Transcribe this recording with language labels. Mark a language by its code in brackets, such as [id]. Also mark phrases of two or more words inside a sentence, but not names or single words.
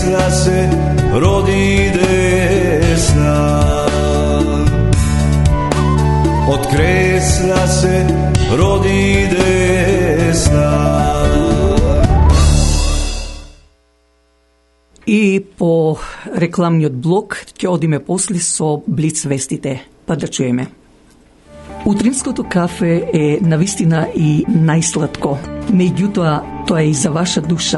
[mk] се роди десна. [sr] Od kresla se rodi desna. [mk] И по рекламниот блок ќе одиме после со Блиц вестите, па да чуеме. Утринското кафе е навистина и најсладко, меѓутоа тоа е и за ваша душа.